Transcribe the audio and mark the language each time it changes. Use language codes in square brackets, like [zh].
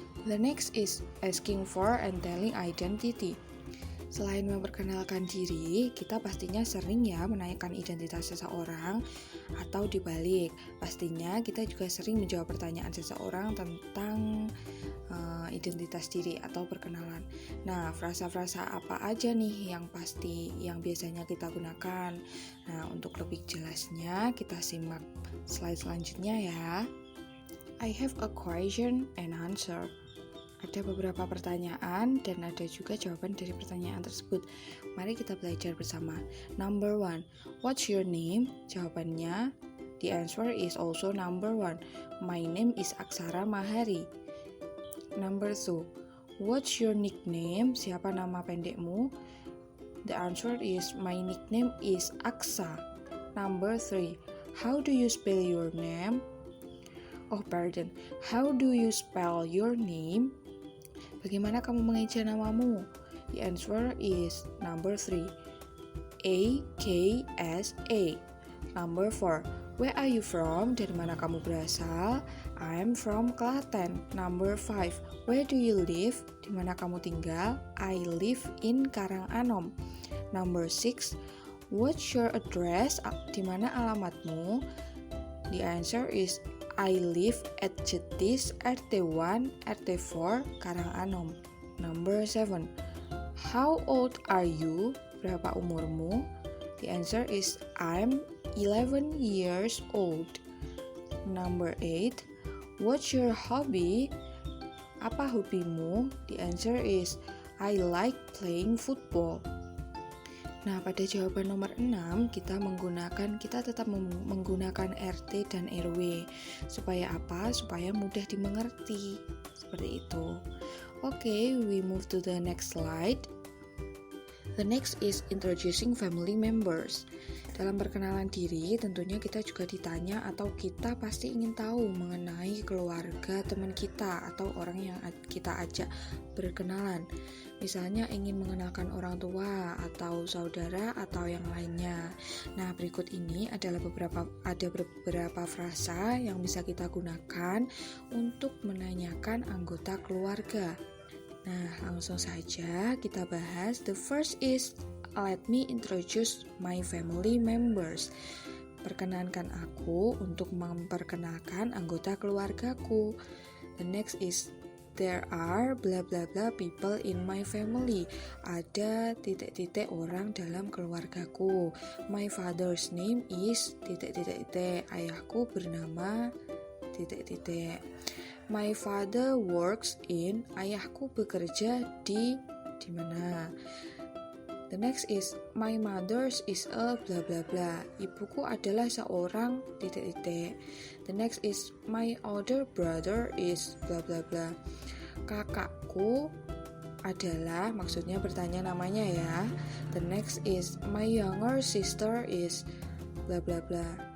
[en] The next is asking for and telling identity. [id] Selain memperkenalkan diri, kita pastinya sering ya menanyakan identitas seseorang, atau dibalik, pastinya kita juga sering menjawab pertanyaan seseorang tentang identitas diri atau perkenalan. Nah, frasa-frasa apa aja nih yang biasanya kita gunakan? Nah, untuk lebih jelasnya kita simak slide selanjutnya ya. [en] I have a question and answer. [id] Ada beberapa pertanyaan dan ada juga jawaban dari pertanyaan tersebut. Mari kita belajar bersama. [en] Number 1, what's your name? [id] Jawabannya, [en] the answer is also number 1. My name is Aksara Mahari. Number 2, what's your nickname? [id] Siapa nama pendekmu? [en] The answer is, my nickname is Aksa. Number 3, how do you spell your name? How do you spell your name? [id] Bagaimana kamu mengeja namamu? [en] The answer is number 3, AKSA. Number 4, where are you from? [id] Dari mana kamu berasal? [en] I'm from Klaten. Number 5. Where do you live? [id] Di mana kamu tinggal? [en] I live in Karanganom. Number 6. What's your address? [id] Di mana alamatmu? [en] The answer is I live at Jetis RT1 RT4 Karanganom. Number 7. How old are you? [id] Berapa umurmu? [en] The answer is I'm 11 years old. Number 8. What's your hobby? [id] Apa hobimu? [en] The answer is I like playing football. [id] Nah, pada jawaban nomor 6 kita tetap menggunakan RT dan RW. Supaya apa? Supaya mudah dimengerti. Seperti itu. [en] Okay, we move to the next slide. The next is introducing family members. [id] Dalam perkenalan diri, tentunya kita juga ditanya atau kita pasti ingin tahu mengenai keluarga teman kita atau orang yang kita ajak berkenalan. Misalnya ingin mengenalkan orang tua atau saudara atau yang lainnya. Nah, berikut ini adalah beberapa frasa yang bisa kita gunakan untuk menanyakan anggota keluarga. Nah, langsung saja kita bahas. [en] The first is let me introduce my family members. [id] Perkenankan aku untuk memperkenalkan anggota keluargaku. [en] The next is there are bla bla bla people in my family. [id] Ada titik-titik orang dalam keluargaku. [en] My father's name is titik-titik. [id] Ayahku bernama titik-titik. [en] My father works in. [id] Ayahku bekerja di mana? [en] The next is my mother's is a bla bla bla. [id] Ibuku adalah seorang titik-titik. [en] The next is my older brother is bla bla bla. [id] Kakakku adalah, maksudnya bertanya namanya ya. [en] The next is my younger sister is bla bla bla.